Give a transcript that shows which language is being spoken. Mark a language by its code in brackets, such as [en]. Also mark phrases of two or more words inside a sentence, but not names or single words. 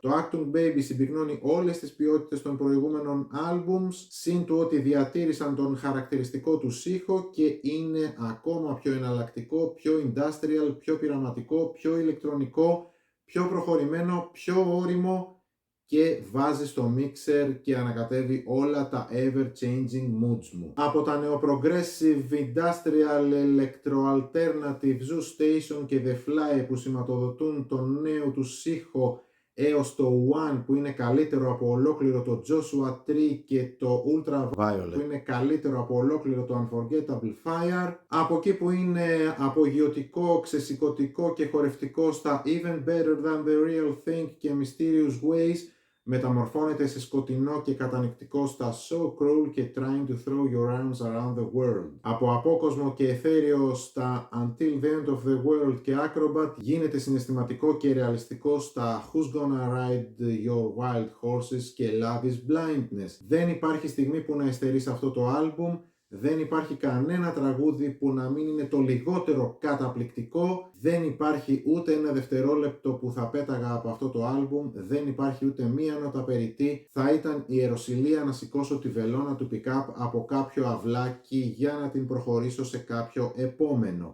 [el] Το Actung Baby συμπυκνώνει όλες τις ποιότητες των προηγούμενων άλμπουμς, συν του ότι διατήρησαν τον χαρακτηριστικό του ήχο και είναι ακόμα πιο εναλλακτικό, πιο industrial, πιο πειραματικό, πιο ηλεκτρονικό, πιο προχωρημένο, πιο όριμο και βάζει στο mixer και ανακατεύει όλα τα [en] ever-changing moods [el] μου. Από τα [en] neo-progressive, industrial, electro-alternative, [el] Zoo Station και The Fly που σηματοδοτούν τον νέο του ήχο έως το One που είναι καλύτερο από ολόκληρο το Joshua Tree και το Ultraviolet που είναι καλύτερο από ολόκληρο το Unforgettable Fire, από εκεί που είναι απογειωτικό, ξεσηκωτικό και χορευτικό στα Even Better Than The Real Thing και Mysterious Ways, μεταμορφώνεται σε σκοτεινό και κατανυκτικό στα So Cruel και Trying to Throw Your Arms Around the World. Από απόκοσμο και εθέριο στα Until the End of the World και Acrobat γίνεται συναισθηματικό και ρεαλιστικό στα Who's Gonna Ride Your Wild Horses και Love is Blindness. Δεν υπάρχει στιγμή που να υστερεί σε αυτό το άλμπουμ. Δεν υπάρχει κανένα τραγούδι που να μην είναι το λιγότερο καταπληκτικό. Δεν υπάρχει ούτε ένα δευτερόλεπτο που θα πέταγα από αυτό το άλμπουμ. Δεν υπάρχει ούτε μία νότα περιττή. Θα ήταν ιεροσυλία να σηκώσω τη βελόνα του pick-up από κάποιο αυλάκι για να την προχωρήσω σε κάποιο επόμενο.